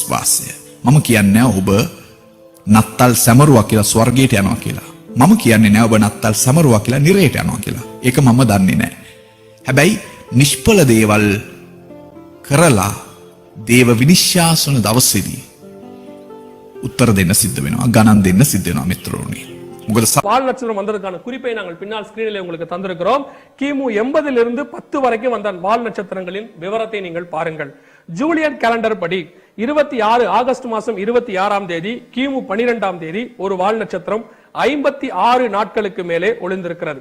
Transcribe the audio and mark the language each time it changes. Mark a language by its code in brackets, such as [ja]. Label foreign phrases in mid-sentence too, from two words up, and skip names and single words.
[si] මම කියන්නේ ඔබ නත්තල් සැමරුවා කියලා ස්වර්ගයට යනවා කියලා. මම කියන්නේ නෑ ඔබ නත්තල් සමරුවා කියලා නිරේට යනවා කියලා. ඒක මම දන්නේ නෑ. හැබැයි නිෂ්ඵල දේවල් කරලා දේව විනිශ්‍යාසන දවසේදී උත්තර දෙන්න සිද්ධ වෙනවා. ගණන් දෙන්න සිද්ධ වෙනවා මිත්‍රෝනි. මොකද [ta] வால் நட்சத்திரம் வந்ததற்கான குறிப்பை நாங்கள் பின்னால் ஸ்கிரீனில் உங்களுக்கு தந்திருக்கிறோம். கிமு 80 10 வரைக்கும் வந்த வால் நட்சத்திரங்களின் விவரத்தை நீங்கள் பாருங்கள். [en] Julian calendar [ta] படி 26 ஆகஸ்ட் மாதம் 26ஆம் தேதி கிமு 12ஆம் தேதி ஒரு வால் நட்சத்திரம் 56 நாட்களுக்கு மேலே ஒளிந்திருக்கிறது.